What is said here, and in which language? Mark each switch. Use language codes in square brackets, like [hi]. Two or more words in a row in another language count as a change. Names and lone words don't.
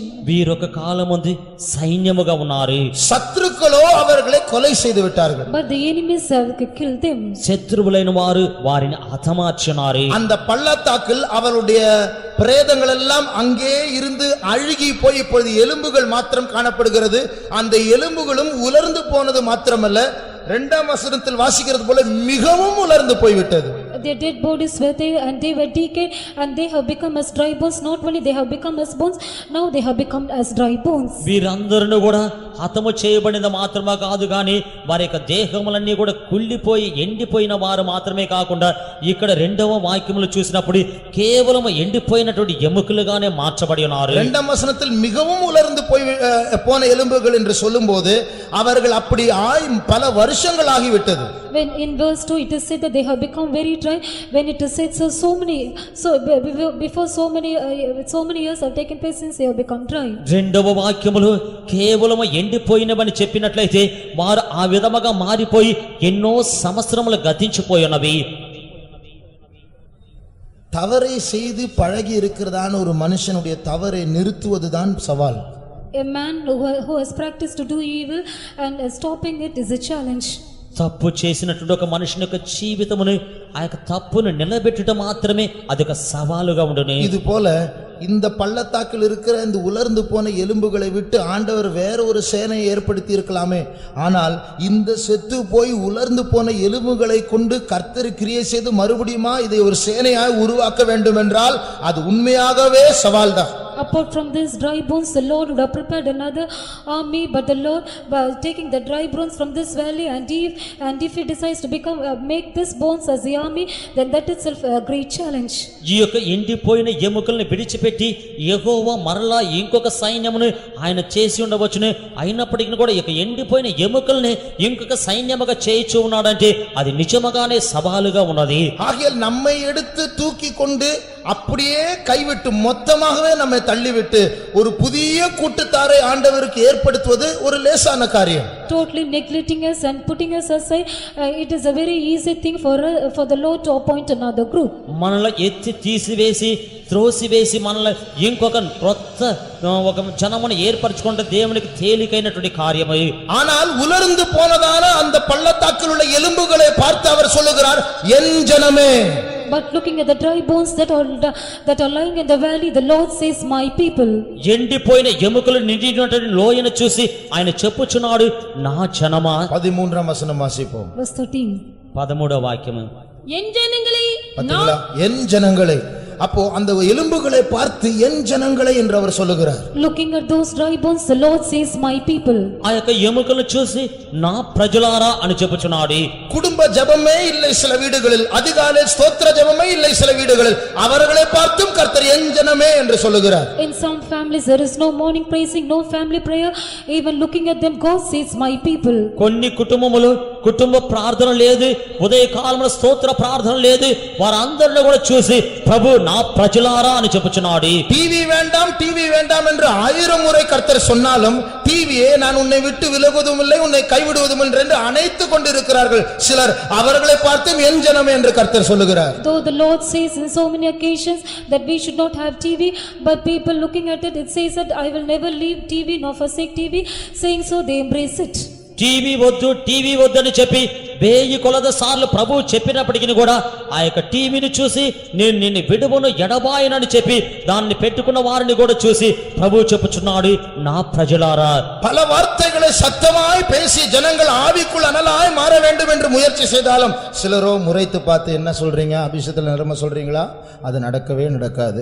[te] వీరొక కాలమందు సైన్యముగా ఉన్నారు. [ta] சத்துருக்களோ அவர்களை கொலை செய்து விட்டார்கள். [en] But the enemies have killed them. [te] శత్రువులైన వారు వారిని హతమార్చున్నారు. [ta] அந்த பள்ளத்தாக்கில் அவருடைய பிரேதங்கள் எல்லாம் அங்கே இருந்து அழுகி போய் இப்பொழுது எலும்புகள் மாத்திரம் காணப்படுகிறது. அந்த எலும்புகளும் உலர்ந்து போனது மாத்திரமல்ல, 2ஆம் வசனத்தில் வாசிக்கிறது போல மிகவும் உலர்ந்து போய்விட்டது. [en] Their dead bodies were there and they were decayed and they have become as dry bones. Not only they have become as bones, now they have become as dry bones. [te] వీరందరూ కూడా హతము చేయబడిన మాత్రమే కాదు గాని వారి యొక్క దేహములన్నీ కూడా కుళ్ళిపోయి ఎండిపోయిన వారు మాత్రమే కాకుండా ఇక్కడ 2వ వాక్యములు చూసినప్పుడు కేవలం ఎండిపోయినటువంటి ఎముకలుగానే మార్చబడి ఉన్నారు. [ta] 2ஆம் வசனத்தில் மிகவும் உலர்ந்து போன எலும்புகள் என்று சொல்லும்போது அவர்கள் அப்படி பல வருஷங்கள் ஆகிவிட்டது. [en] When in verse 2 it is said that they have become very dry, when it is said before so many years have taken place since they have become dry. [te] 2వ వాక్యములు కేవలం ఎండిపోయినవని చెప్పినట్లయితే వారు ఆ విధముగా మారిపోయి ఎన్నో సంవత్సరములు గతించిపోయి ఉన్నవి. [ta] தவறை செய்து பழகி இருக்கிறதான ஒரு மனுஷனுடைய தவறை நிறுத்துவதுதான் சவால். [en] A man who has practiced to do evil and stopping it is a challenge. [te] తప్పు చేసినటువంటి ఒక మనిషిని యొక్క జీవితమును ఆ యొక్క తప్పును నిలబెట్టుట మాత్రమే అదొక సవాలుగా ఉండును. [ta] இது போல இந்த பள்ளத்தாக்கில் இருக்கிற இந்த உலர்ந்து போன எலும்புகளை விட்டு ஆண்டவர் வேற ஒரு சேனையை ஏற்படுத்தி இருக்கலாமே. ஆனால் இந்த செத்து போய் உலர்ந்து போன எலும்புகளை கொண்டு கர்த்தர் கிரியை செய்து மறுபடியுமா இதை ஒரு சேனையாய் உருவாக்க வேண்டும் என்றால் அது உண்மையாகவே சவால்தான். [en] Apart from these dry bones, the Lord would have prepared another army, but the Lord, by taking the dry bones from this valley, and if he decides to make this bones as the army, then that itself a great challenge. [te] ఈ యొక్క ఎండిపోయిన ఎముకల్ని విడిచిపెట్టి యెహోవా మరలా ఇంకొక సైన్యమును ఆయన చేసి ఉండవచ్చును. అయినప్పటికీ కూడా ఈ యొక్క ఎండిపోయిన ఎముకల్ని ఇంకొక సైన్యముగా చేయించు ఉన్నాడంటే అది నిజముగానే సవాలుగా ఉన్నది. [ta] ஆகையால் நம்மை எடுத்து தூக்கி கொண்டு அப்படியே கைவிட்டு மொத்தமாகவே நம்மை தள்ளிவிட்டு ஒரு புதிய கூட்டத்தாரை ஆண்டவருக்கு ஏற்படுத்துவது ஒரு லேசான காரியம். [en] Totally neglecting us and putting us aside, it is a very easy thing for the Lord to appoint another group. [te] మనల్ని ఎత్తి తీసివేసి త్రోసివేసి మనల్ని ఇంకొక క్రొత్త ఒక జనమును ఏర్పరచుకుంటే దేవునికి తేలికైనటువంటి కార్యము. [ta] ஆனால் உலர்ந்து போனதான அந்த பள்ளத்தாக்கில் உள்ள எலும்புகளை பார்த்து அவர் சொல்லுகிறார், என் ஜனமே. [en] But looking at the dry bones that are lying in the valley, the Lord says, my people. [te] ఎండిపోయిన ఎముకలు నిండినటువంటి లోయను చూసి ఆయన చెప్పుచున్నాడు, నా జనమా. [ta] 13வது வசனம் வாசிப்போம். [en] Verse 13. [te] 13వ వాక్యము. [ta] என் ஜனங்களே பாத்தீங்களா, என் ஜனங்களே. அப்போ அந்த எலும்புகளை பார்த்து என் ஜனங்களே என்று அவர் சொல்லுகிறார். [en] Looking at those dry bones, the Lord says, my people. [te] ఆ యొక్క ఎముకలను చూసి నా ప్రజలారా అని చెప్పుచున్నాడు. [ta] குடும்ப ஜெபமே இல்லை சில வீடுகளில், அதிகாலை ஸ்தோத்திர ஜெபமே இல்லை சில வீடுகளில், அவர்களை பார்த்தும் கர்த்தர் என் ஜனமே என்று சொல்லுகிறார். [en] In some families there is no morning praising, no family prayer. Even looking at them, God says, my people. [te] కొన్ని కుటుంబములు కుటుంబ ప్రార్థన లేదు, ఉదయకాలమున స్తోత్ర ప్రార్థన లేదు, వారందరిని కూడా చూసి ప్రభు నా ప్రజలారా అని చెప్పుచున్నాడు. [ta] டிவி வேண்டாம் என்று 1000 முறை கர்த்தர் சொன்னாலும் டிவியே நான் உன்னை விட்டு விலகுவதும் இல்லை உன்னை கைவிடுவதும் இல்லை என்று அணைத்து கொண்டிருக்கிறார்கள் சிலர். அவர்களை பார்த்தும் என் ஜனமே என்று கர்த்தர் சொல்லுகிறார். [en] Though the Lord says in so many occasions that we should not have TV, but people looking at it, it says that I will never leave TV nor forsake TV, saying so they embrace it. [te] టీవీ వద్దు అని చెప్పి 1000 కొలది సార్లు ప్రభువు చెప్పినప్పటికీ కూడా ఆ యొక్క టీవీని చూసి నేను నిన్ను విడువను ఎడబాయనని చెప్పి దాన్ని పెట్టుకున్న వారిని కూడా చూసి ప్రభువు చెప్పుచున్నాడు, నా ప్రజలారా. [ta] பல வார்த்தைகளை சத்தமாய் பேசி ஜனங்கள் ஆவிக்குள் அனலாய் மாற வேண்டும் என்று முயற்சி செய்தாலும் சிலரோ முறைத்து பார்த்து என்ன சொல்றீங்க, அபிஷேகத்தில் நிரம்ப சொல்றீங்களா, அது நடக்கவே நடக்காது.